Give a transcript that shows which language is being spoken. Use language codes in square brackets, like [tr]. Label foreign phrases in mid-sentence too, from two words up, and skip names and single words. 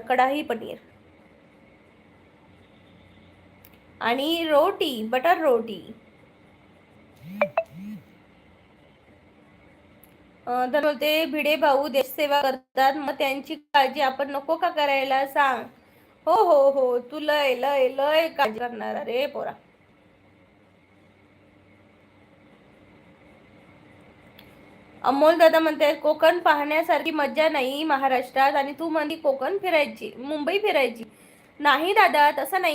[mr] कढाई पनीर आणि रोटी, बटर रोटी. तर बोलते भिडे भाऊ देशसेवा करतात मग त्यांची काळजी आपण नको का करायला सांग? हो हो हो तू लय लय लय काळजी करणार रे पोरा. अमोल दादा म्हणते कोकण पाहण्यासारखी मज्जा नाही महाराष्ट्रात आणि तू म्हणती कोकण फिरायची, मुंबई फिरायची. नाही दादा तसं नाही.